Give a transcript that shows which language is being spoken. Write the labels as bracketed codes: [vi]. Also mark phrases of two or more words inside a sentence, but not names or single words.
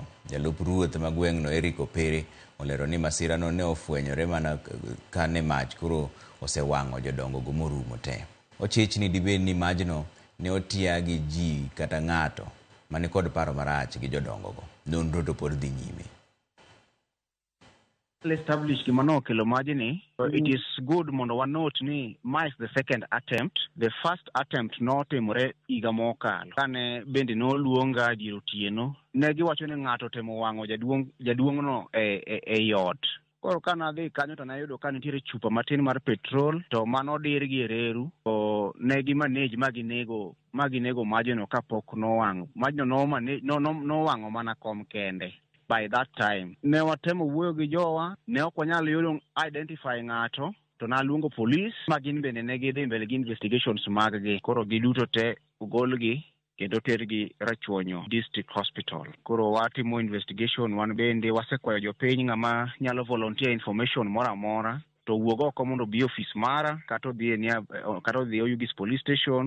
[luo] Jalup ruoth ma gweng'no Eric Opere olero ni masirano ne ofwenyore mana kane mach koro osewang'o jodongo go morumo te. Ochich ni dibed ni majno ne otia gi ji kata ng'ato mane kod paro marach gi jodongo go. Nonro to pod dhi nyime. Establish gimano kelo majni. [en] It is good mondo one note [luo] ni ma [en] is the second attempt. The first attempt [luo] notimore higa mokalo kane bende noluonga dier otieno. Ne giwacho ni ng'ato temo wang'o jaduong'no e yot. Koro kana dhi kanyo to nayudo ka nitiere chupa matin mar petrol to mano dir gi reru to ne gi manage maginego majno kapok nowang'o. Majno nowang'o mana kom kende. [en] By that time, [luo] ne watemo wuoyo gi jowa, ne ok wanyalo yudo identify ng'ato, to naluongo police, ma gin bende ne gidhi mbele gi investigations maggi. Koro giduto te ugolgi kendo tergi Rachuonyo District Hospital. Koro watimo investigation, wan bende wasekwayo jopiny ng'ama nyalo [en] volunteer information [luo] mora mora, to wuog oko mondo bi office mara, kata odhi Oyugis Police Station.